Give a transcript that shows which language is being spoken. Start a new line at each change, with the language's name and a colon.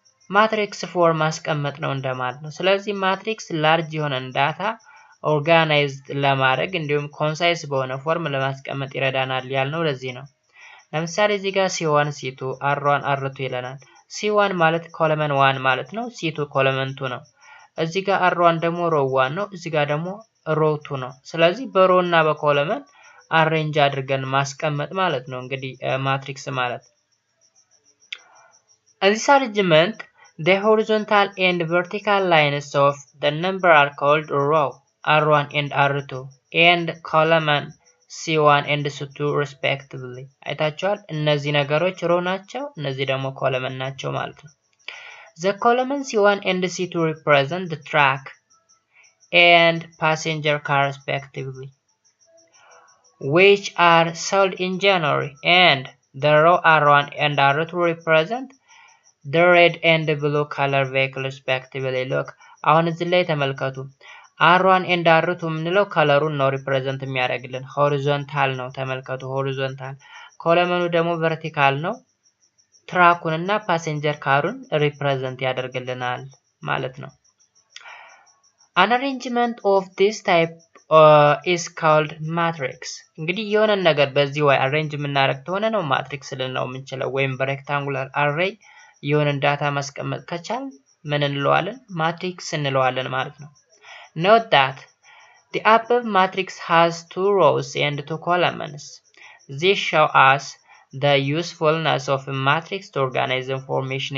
Amharic: ማትሪክስ ፎርም ማስቀመጥ ነው እንደማለት ነው። ስለዚህ ማትሪክስ ላርጅ የሆነ ዳታ ኦርጋናይዝድ ለማድረግ እንዲሁም ኮንሳይስ በሆነ ፎርም ለማስቀመጥ ይረዳናል ያልነው ለዚህ ነው። ለምሳሌ እዚህ ጋር C1 C2 R1 R2 ይለናል። C1 ማለት ኮለመን 1 ማለት ነው። C2 ኮለመን 2 ነው። እዚህ ጋር R1 ደግሞ ሮው 1 ነው። እዚህ ጋር ደግሞ ሮው 2 ነው። ስለዚህ በሮ እና በኮለመን አሬንጅ አድርገን ማስቀመጥ ማለት ነው እንግዲህ ማትሪክስ ማለት።
English: In this arrangement, the horizontal and vertical lines of the number are called row R1 and R2 and column C1 and C2 respectively.
Amharic: አይታችኋል። እነዚህ ነገሮች ሮ ናቸው፣ እነዚህ ደግሞ ኮለመን ናቸው ማለት ነው።
English: The column C1 and C2 represent the track and passenger car respectively, which are sold in January, and the row R1 and R2 represent the red and blue color vehicle respectively.
Amharic: Look, አሁን እዚህ ላይ ተመልከቱ። R1 and R2 ምንለው ከለሩን ነው ሪፕሬዘንት የሚያደርግልን። ሆሪዞንታል ነው ተመልከቱ፣ ሆሪዞንታል። ኮለመኑ ደግሞ ቨርቲካል ነው። ትራኩን እና ፓሴንጀር ካሩን ሪፕሬዘንት ያደርግልናል ማለት ነው።
English: An arrangement of this type is called matrix.
Amharic: እንግዲህ የሆነ ነገር በዚህ ወይ አሬንጅ የምናደርግ ከሆነ ነው ማትሪክስ ልንለው የምንችለው። ወይም በሬክታንጉላር አሬይ የሆነ ዳታ ማስቀመጥ ከቻል ምን እንለዋለን? ማትሪክስ እንለዋለን ማለት ነው።
English: Note that the above matrix has 2 rows and 2 columns. This shows us the usefulness of a matrix to organize information.